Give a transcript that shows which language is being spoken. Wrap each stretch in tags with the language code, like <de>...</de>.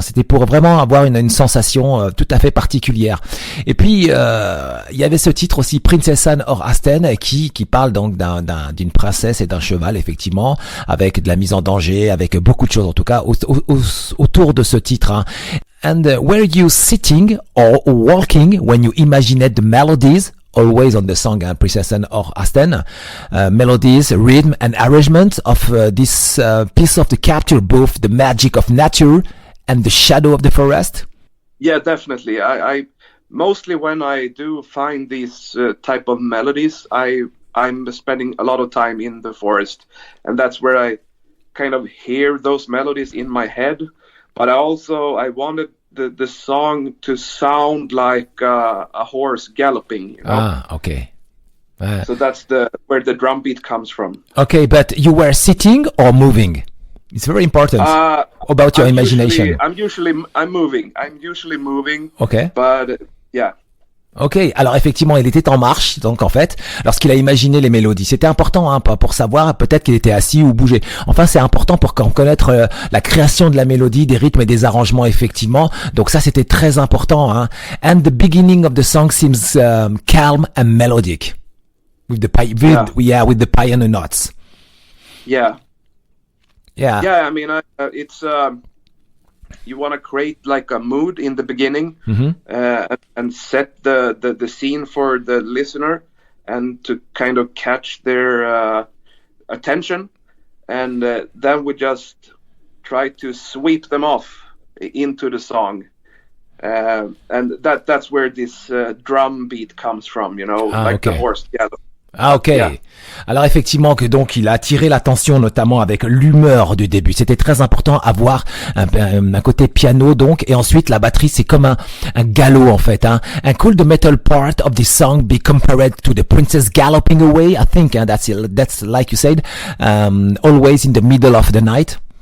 <fr>C'était pour vraiment avoir une sensation tout à fait particulière. Et puis il y avait ce titre aussi, Prinsessan or Hästen, qui parle donc d'une princesse et d'un cheval, effectivement, avec de la mise en danger, avec beaucoup de choses en tout cas autour de ce titre. Hein.</fr> <en>And were you sitting or walking when you imagined the melodies? Always on the song Prinsessan or Hästen, melodies, rhythm and arrangement of this piece of the capture both the magic of nature and the shadow of the forest? Yeah, definitely. I mostly when I do find these type of melodies, I'm spending a lot of time in the forest, and that's where I kind of hear those melodies in my head, but I wanted the song to sound like a horse galloping, you know? Ah, okay. So that's where the drum beat comes from. Okay, but you were sitting or moving? It's very important about your imagination. I'm usually moving. Okay. But yeah.</en> <fr>Ok, alors effectivement, il était en marche, donc en fait, lorsqu'il a imaginé les mélodies. C'était important, hein, pour savoir peut-être qu'il était assis ou bougé. Enfin, c'est important pour connaître la création de la mélodie, des rythmes et des arrangements, effectivement. Donc ça, c'était très important. Hein.</fr> <en>And the beginning of the song seems calm and melodic, with the piano notes. Yeah. Yeah. Yeah, I mean, it's. You want to create like a mood in the beginning, and set the scene for the listener, and to kind of catch their attention, and then we just try to sweep them off into the song, and that's where this drum beat comes from, you know, the horse gallop. Ah, ok. Yeah.</en> <fr>Alors effectivement que donc il a attiré l'attention notamment avec l'humeur du début. C'était très important avoir un côté piano donc, et ensuite la batterie c'est comme un galop en fait. Hein.</fr> <en>And could the metal part of the song be compared to the princess galloping away? I think that's like you said, always in the middle of the night.</en>